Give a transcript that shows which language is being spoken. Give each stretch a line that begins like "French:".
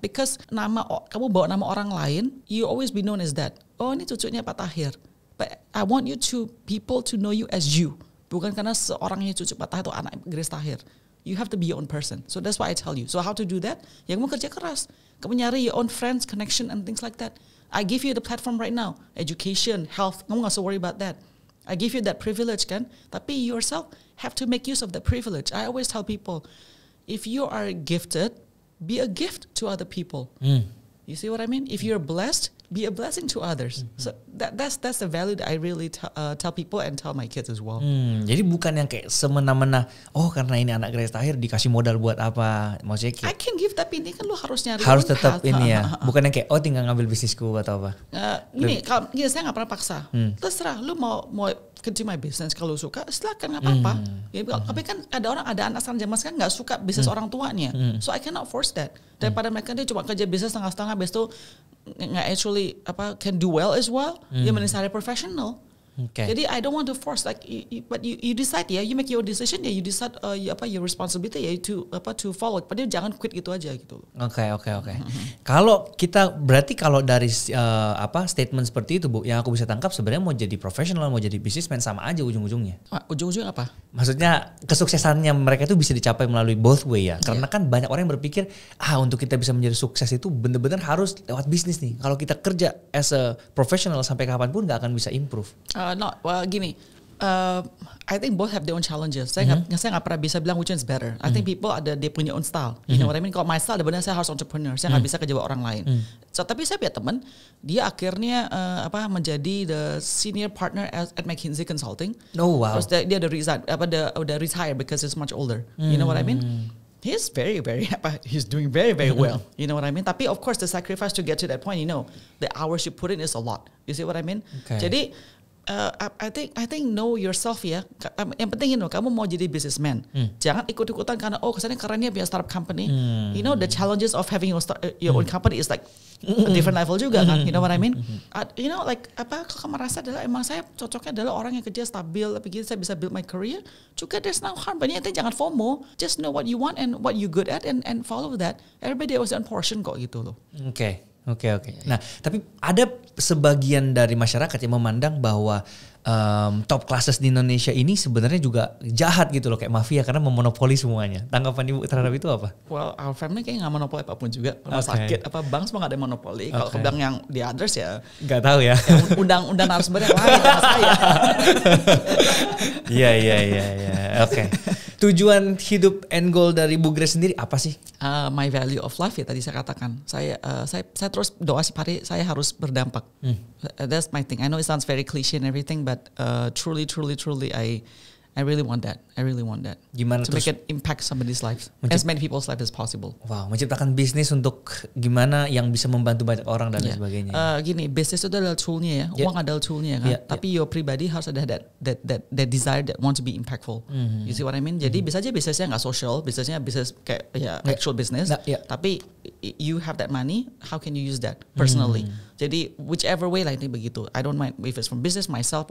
English: Because
Indonesian: kamu bawa nama orang lain,
English: you always be known as that.
Indonesian: Oh, ini cucunya Pak Tahir.
English: But I want people to know you as you.
Indonesian: Bukan karena seorang yang cucu Pak Tahir atau anak Grace Tahir.
English: You have to be your own person. So that's why I tell you. So how to do that?
Indonesian: Ya kamu kerja keras. Kamu nyari
English: your own friends, connection, and things like that. I give you the platform right now. Education, health.
Indonesian: Kamu gak usah
English: worry about that. I give you that privilege kan. Tapi yourself have to make use of that privilege. I always tell people, if you are gifted, be a gift to other people. You see what I mean? If you're blessed, be a blessing to others. So that's the value that I really tell people and tell my kids as well.
Indonesian: Jadi bukan yang kayak semena-mena, oh karena ini anak Grace Tahir dikasih modal buat apa? Maksudnya kayak
English: I can give,
Indonesian: tapi ini kan lu harus nyari. Harus tetap ini ya. Bukan yang kayak oh tinggal ngambil bisnisku atau apa. Kalau saya nggak pernah paksa. Terserah lu mau continue my business, kalau suka silakan, nggak apa-apa. Tapi kan ada anak zaman sekarang nggak suka bisnis orang tuanya.
English: So I cannot force that.
Indonesian: Daripada mereka dia cuma kerja bisnis setengah-setengah, habis itu nggak
English: actually can do well as well.
Indonesian: Dia mencari professional. Okay.
English: Jadi I don't want to force, like but you decide ya, you make your decision ya, you decide your responsibility ya to follow.
Indonesian: Padahal jangan quit gitu aja gitu. Oke. Kalau kita berarti kalau dari statement seperti itu Bu, yang aku bisa tangkap sebenarnya mau jadi profesional, mau jadi businessman sama aja ujung-ujungnya. Ujung-ujungnya apa? Maksudnya kesuksesannya mereka itu bisa dicapai melalui both way ya. Karena kan banyak orang yang berpikir untuk kita bisa menjadi sukses itu benar-benar harus lewat bisnis nih. Kalau kita kerja as a professional sampai kapanpun nggak akan bisa improve.
English: Gini, I think both have their own challenges.
Indonesian: Saya nggak pernah bisa bilang
English: which one's better. I think people dia punya own style. You know what I mean? Kalau my style, benar saya harus entrepreneur.
Indonesian: Saya nggak bisa kerja buat orang lain. So, tapi saya punya teman, dia akhirnya menjadi
English: the senior partner at McKinsey Consulting. Oh wow.
Indonesian: Terus dia udah
English: retire because he's much older. You know what I mean? He's he's doing very, very well. You know what I mean? Tapi of course the sacrifice to get to that point, you know, the hours you put in is a lot. You see what I mean? Okay.
Indonesian: Jadi
English: I think know yourself
Indonesian: ya. Yang penting kamu mau jadi businessman. Jangan ikut-ikutan karena kesannya kerennya punya
English: startup company. You know the challenges of having your own company is like a different level juga kan. You know what I mean?
Indonesian: You know like kalau kamu merasa adalah emang saya cocoknya adalah orang yang kerja stabil, begitu saya bisa
English: build my career.
Indonesian: Juga there's no harm. Banyak jangan FOMO.
English: Just know what you want and what you good at and follow that. Everybody has their own portion
Indonesian: kok gitu loh. Oke. Nah, tapi ada sebagian dari masyarakat yang memandang bahwa top classes di Indonesia ini sebenarnya juga jahat gitu loh, kayak mafia karena memonopoli semuanya. Tanggapan Ibu terhadap itu apa? Well, our family kayaknya nggak monopoli apapun juga. Rumah sakit, bank semua nggak ada monopoli. Kalau bilang yang di others ya nggak tahu ya. Undang-undang harus yang lain sama saya. Iya. Oke. Tujuan hidup end goal dari Bu Grace sendiri apa sih?
English: My value of life
Indonesian: ya tadi saya katakan. Saya terus doa setiap hari saya harus berdampak.
English: That's my thing. I know it sounds very cliche and everything, but truly, I really want that.
Indonesian: Gimana
English: to make an impact somebody's life, as many people's life as possible.
Indonesian: Wow, menciptakan bisnis untuk gimana yang bisa membantu banyak orang dan lain sebagainya. Gini, bisnis itu adalah toolnya ya, uang adalah toolnya kan.
English: Tapi your pribadi harus ada that desire that want to be impactful. You see what I mean?
Indonesian: Jadi bisa aja bisnisnya nggak social, bisnisnya bisnis kayak actual business.
English: Tapi you have that money, how can you use that personally?
Indonesian: Jadi whichever way lah ini begitu.
English: I don't mind if it's from business myself.